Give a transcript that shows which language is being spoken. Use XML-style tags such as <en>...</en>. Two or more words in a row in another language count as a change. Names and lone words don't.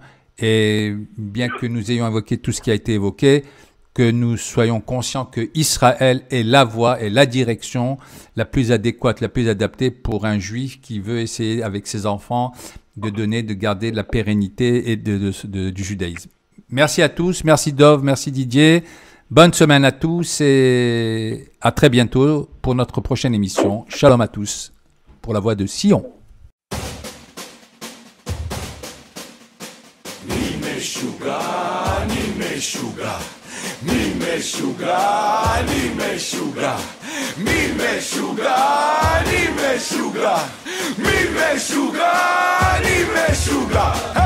<fr>Et bien que nous ayons évoqué tout ce qui a été évoqué, que nous soyons conscients que Israël est la voie et la direction la plus adéquate, la plus adaptée pour un juif qui veut essayer avec ses enfants de garder la pérennité et du judaïsme. Merci à tous, merci Dov, merci Didier, bonne semaine à tous et à très bientôt pour notre prochaine émission. Shalom à tous pour la voix de Sion.</fr> <he>מי משוגע, מי משוגע? מי משוגע? אני משוגע. מי משוגע? אני משוגע. מי משוגע? אני משוגע. היי!</he>